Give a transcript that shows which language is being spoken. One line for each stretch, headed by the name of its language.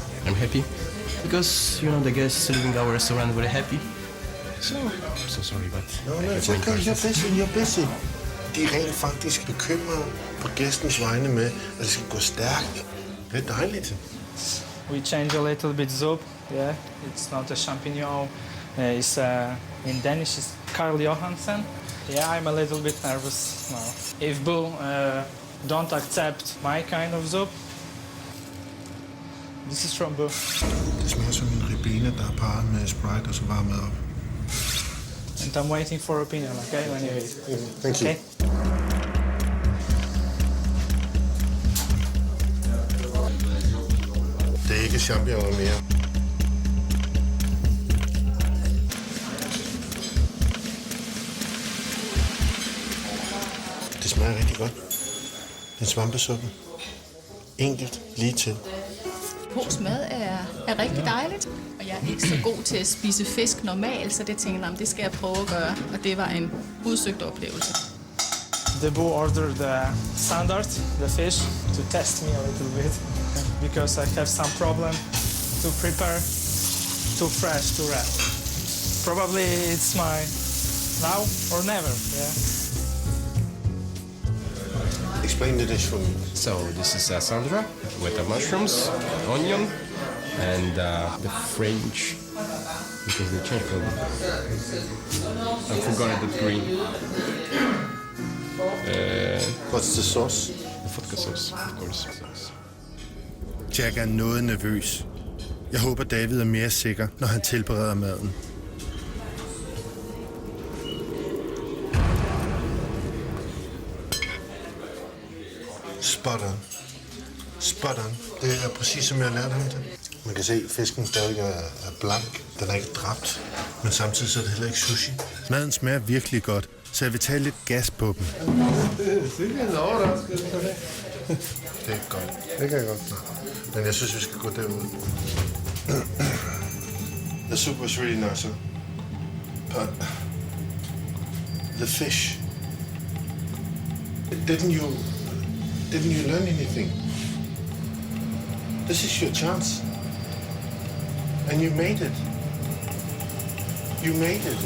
English: I'm happy because the guests leaving our restaurant very happy. So I'm so sorry, but No, it's okay. You're busy.
Danish: De er rent faktisk bekymrede på gæstens vegne med, at det skal gå stærkt. Det er dejligt.
English: We change a little bit soup. Yeah, it's not a champignon. It's in Danish it's Karl Johansen. Yeah, I'm a little bit nervous now. If Boo don't accept my kind of soup, this is from Boo.
Danish: Det smager som en ribena, der er parret med Sprite og så varmet op.
English: And I'm waiting for opinion, okay, when you eat. Thank you. Okay?
Danish: Det er ikke champignon mere. Det smager rigtig godt. Den svampesuppe. Enkelt, lige til. Polsk mad er rigtig dejligt, og jeg er ikke så god til at spise fisk normalt, så det tænkte jeg, det skal jeg prøve at gøre, og det var en udsøgt oplevelse.
English: The Boo ordered the standard, the fish, to test me a little bit, because I have some problem to prepare too fresh to wrap. Probably it's my now or never, yeah. Explain the dish for me. So this is Sandra with the mushrooms, onion, and the French, because they changed from. I forgot the green. What's the sauce? The vodka sauce, of course.
Danish: Jack er noget nervøs. Jeg håber, David er mere sikker, når han tilbereder maden. Spot on. Spot on. Det er præcis som jeg lærte ham det. Man kan se, at fisken stadig er blank. Den er ikke dræbt. Men samtidig så er det heller ikke sushi. Maden smager virkelig godt, så jeg vil tage lidt gas på dem. Det er en overraskelse for det. Det er godt. Det kan jeg godt. Men jeg synes, vi skal gå derud.
English: The soup was really nice, but the fish. Didn't you learn anything? This is your chance, and you made it. You made it.